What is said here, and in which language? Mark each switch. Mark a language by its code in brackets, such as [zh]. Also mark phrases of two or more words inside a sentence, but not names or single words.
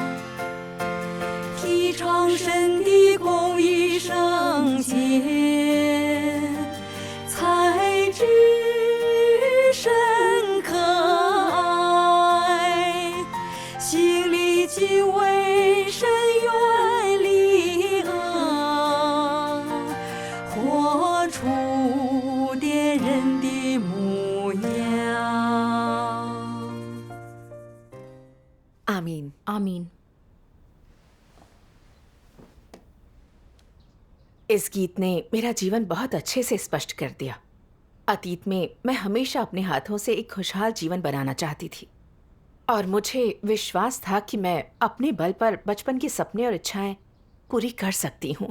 [zh] 提倡神的公义圣洁，才知神可爱，心里敬畏神，远离恶，活出点人的模样。 [hi] 阿 मीन। आमीन। इस गीत ने मेरा जीवन बहुत अच्छे से स्पष्ट कर दिया। अतीत में मैं हमेशा अपने हाथों से एक खुशहाल जीवन बनाना चाहती थी और मुझे विश्वास था कि मैं अपने बल पर बचपन के सपने और इच्छाएं पूरी कर सकती हूँ।